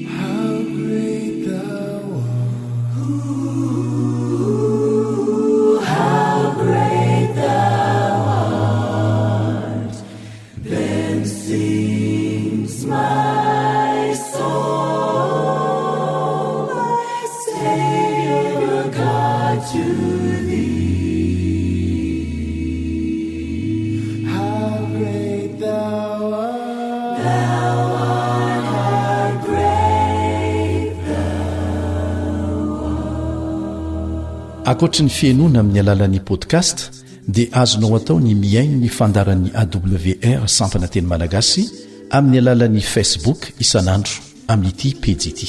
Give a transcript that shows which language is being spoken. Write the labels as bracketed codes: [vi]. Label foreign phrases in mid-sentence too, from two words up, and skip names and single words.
[en] How great thou art! Ooh, how great thou art! Then sings my soul, my Savior God, to thee. [mg] Akoatra ny fiainoana amin'ny alalan'ny podcast dia azonao atao ny miaino ny fandaran'ny AWR sampana teny malagasy amin'ny alalan'ny Facebook isanandro amin'ity page ity.